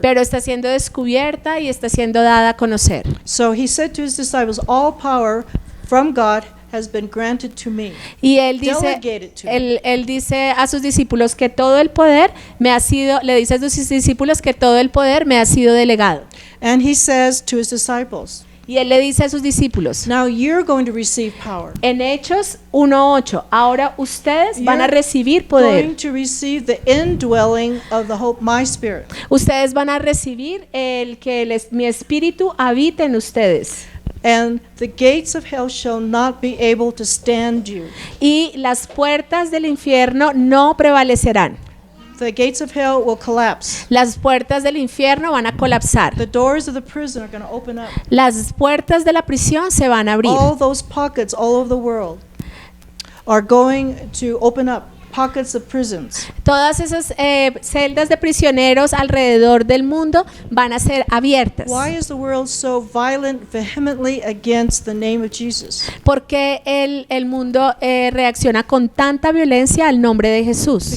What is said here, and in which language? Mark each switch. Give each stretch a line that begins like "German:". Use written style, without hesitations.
Spanish: pero está siendo descubierta y está siendo dada a conocer.
English: So he said to his disciples, all power from God has been granted to me.
Spanish: Y él dice,
English: Delegated to me.
Spanish: él dice a sus discípulos que todo el poder me ha sido, le dice a sus discípulos que todo el poder me ha sido delegado.
English: And he says to his disciples,
Spanish: Y él le dice a sus discípulos,
English: now you're going to receive power.
Spanish: en Hechos 1:8, ahora ustedes van a
English: You're
Spanish: recibir poder.
English: going to receive the indwelling of the hope, my spirit.
Spanish: Ustedes van a recibir el que mi espíritu habite en ustedes.
English: And the gates of hell shall not be able to stand you.
Spanish: Y las puertas del infierno no prevalecerán.
English: The gates of hell will collapse.
Spanish: Las puertas del infierno van a colapsar.
English: The doors of the prison are going to open up.
Spanish: Las puertas de la prisión se van a abrir.
English: All those pockets all over the world are going to open up. Pockets of prisons.
Spanish: Todas esas celdas de prisioneros alrededor del mundo van a ser abiertas.
English: Why is the world so violent, vehemently against the name of Jesus?
Spanish: ¿Por qué el mundo reacciona con tanta violencia al nombre de Jesús?